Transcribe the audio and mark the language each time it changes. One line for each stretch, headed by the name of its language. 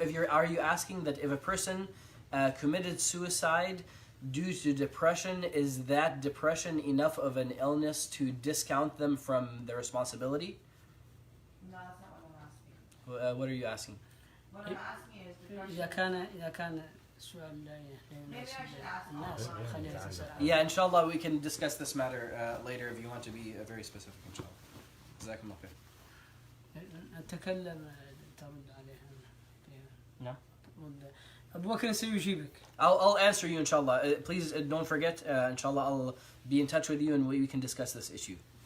English: Are you asking that if a person committed suicide due to depression, is that depression enough of an illness to discount them from the responsibility? No, that's not what I'm asking. What are you asking? What I'm asking is depression.
Arabic: إذا كان السؤال لا يناسب الناس خلينا نسأل.
English: Yeah, inshallah, we can discuss this matter later if you want to be very specific, inshallah.
Arabic: جزاكم الله خير. نتكلم ترد عليها. نعم. أبو بكر سيجيبك.
English: I'll answer you, inshallah. Please don't forget, inshallah, I'll be in touch with you and we can discuss this issue.